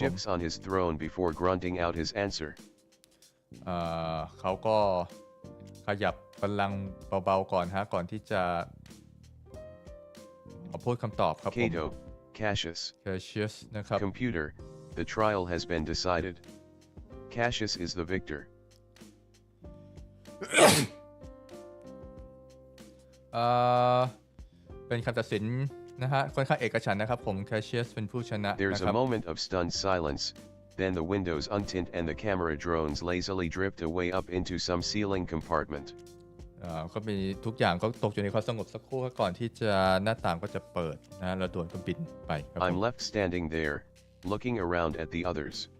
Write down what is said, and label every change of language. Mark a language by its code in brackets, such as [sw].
[en] shifts on his throne before grunting out his answer. [th] เขาก็ขยับบัลลังก์เบาๆก่อนฮะก่อนที่จะพูดคำตอบครับผม [en] Kato, Cassius. [th] Cassius นะครับ [en] Computer, the trial has been decided. Cassius is the victor. [th] เป็นคำตัดสินนะฮะค่อนข้างเอกฉันท์นะครับผม Cassius เป็นผู้ชนะ [en] There's [th] นะครั [en] a [th] บ [en] moment of stunned silence, then the windows untint and the camera drones lazily drift away up into some ceiling compartment. [th] ก็มีทุกอย่างก็ตกอยู่ในความสงบสักครู่ก่อนที่จะหน้าต่างก็จะเปิดนะแล้วโดรนก็บินไปครับผม [en] I'm left standing there, looking around at the others.